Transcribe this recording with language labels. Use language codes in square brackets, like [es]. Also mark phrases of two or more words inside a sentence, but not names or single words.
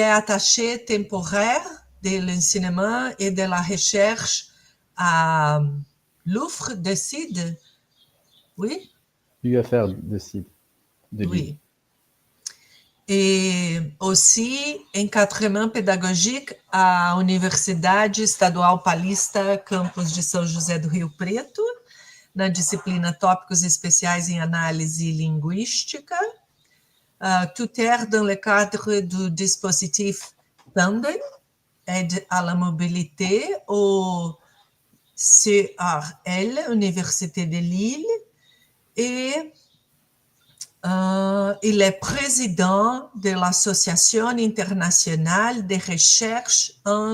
[fr] Il est attaché temporaire de l'enseignement et de la recherche à l'UFR de Cid. Oui? UFR de Cid. Oui. Et aussi encadrement pédagogique à Universidade Estadual Paulista, [pt] campus de São José do Rio Preto, na disciplina Tópicos Especiais em Análise Linguística, [fr] tuteur dans le cadre du dispositif Tandem, aide à la mobilité au CRL, Université de Lille, et il est président de l'Association internationale de recherche en